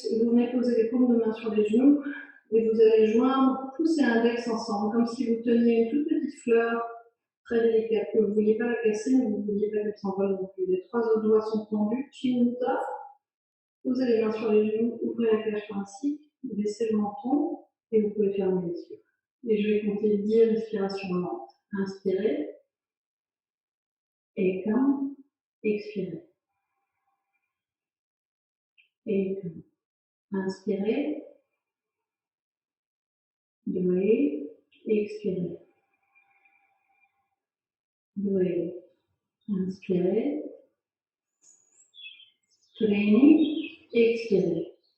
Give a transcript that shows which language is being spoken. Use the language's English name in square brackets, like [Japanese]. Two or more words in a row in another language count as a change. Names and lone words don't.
[French] Et vous venez poser les paumes de main sur les genoux. Et vous allez joindre pouce et index ensemble, comme si vous teniez une toute petite fleur très délicate, que vous ne vouliez pas la casser, mais vous ne vouliez pas qu'elle s'envole non plus. Les 3 autres doigts sont tendus, Chimuta. Posez les mains sur les genoux, ouvrez la cage thoracique, baissez le menton, et vous pouvez fermer les yeux. Et je vais compter 10 respirations lentes. Inspirez. Ekam. Expirez. Ekam. Inspirez. Dwe. Expirez. Dwe. Inspirez. Treni. Expirez.